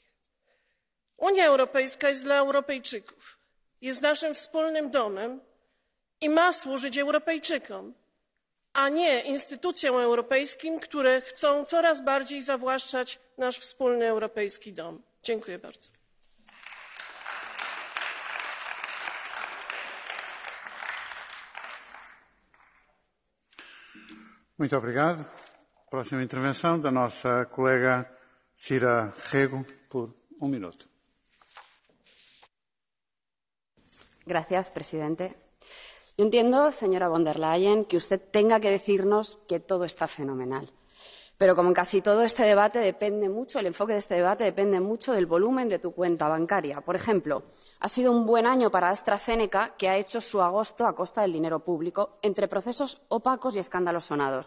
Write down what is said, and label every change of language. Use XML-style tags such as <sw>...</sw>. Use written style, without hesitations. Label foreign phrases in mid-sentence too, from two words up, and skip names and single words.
<pl>Unia Europejska jest dla Europejczyków, jest naszym wspólnym domem i ma służyć Europejczykom, a nie instytucjom europejskim, które chcą coraz bardziej zawłaszczać nasz wspólny europejski dom. Dziękuję bardzo.</pl> <pt>Muito obrigado. Próxima intervenção da nossa colega Cira Rego, por 1 minuto.</pt> <es>Gracias, presidente. Yo entiendo, señora von der Leyen, que usted tenga que decirnos que todo está fenomenal. Pero como en casi todo este debate depende mucho, el enfoque de este debate depende mucho del volumen de tu cuenta bancaria. Por ejemplo, ha sido un buen año para AstraZeneca, que ha hecho su agosto a costa del dinero público, entre procesos opacos y escándalos sonados.</es>